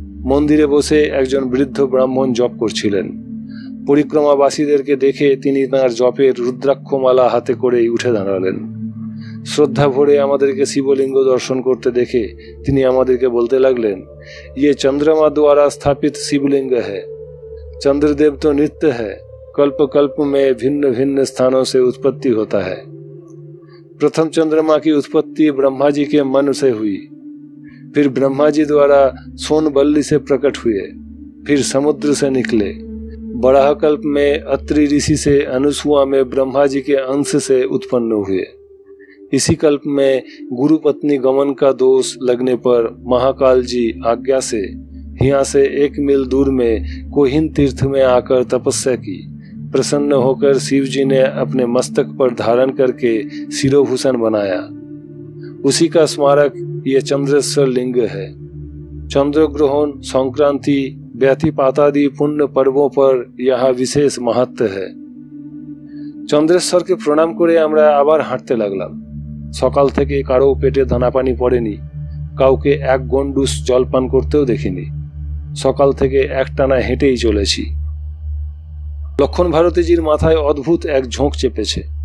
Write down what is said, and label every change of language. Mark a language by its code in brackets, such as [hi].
[bn] মন্দিরে বসে একজন বৃদ্ধ ব্রাহ্মণ জপ করছিলেন। পরিক্রমাবাসীদেরকে দেখে তিনি তাঁর জপের রুদ্রাক্ষমালা হাতে করেই উঠে দাঁড়ালেন। শ্রদ্ধা ভরে আমাদেরকে শিবলিঙ্গ দর্শন করতে দেখে তিনি আমাদেরকে বলতে লাগলেন, [hi] ये चंद्रमा द्वारा स्थापित शिवलिंग है। चंद्रदेव तो नित्य है, कल्प कल्प में भिन्न भिन्न स्थानों से उत्पत्ति होता है। प्रथम चंद्रमा की उत्पत्ति ब्रह्मा जी के मन से हुई, फिर ब्रह्मा जी द्वारा सोनबल्ली से प्रकट हुए, फिर समुद्र से निकले। बराह कल्प में अत्रि ऋषि से अनुसुआ में ब्रह्मा जी के अंश से उत्पन्न हुए। इसी कल्प में गुरु पत्नी गमन का दोष लगने पर महाकाल जी आज्ञा से यहाँ से 1 मील दूर में कोहिन तीर्थ में आकर तपस्या की। प्रसन्न होकर शिव जी ने अपने मस्तक पर धारण करके शिरोभूषण बनाया। उसी का स्मारक ये चंद्रेश्वर लिंग है। चंद्र ग्रहण, संक्रांति, व्यतिपातादि पुण्य पर्वों पर यहाँ विशेष महत्व है। [bn] চন্দ্রেশ্বরকে প্রণাম করে আমরা আবার হাঁটতে লাগলাম। সকাল থেকে কারো পেটে দানা পানি পড়েনি, কাউকে এক গন্ডুস জল পান করতেও দেখিনি। সকাল থেকে একটানা হেঁটেই চলেছি। লক্ষণ ভারতীজির মাথায় অদ্ভুত এক ঝোঁক চেপেছে।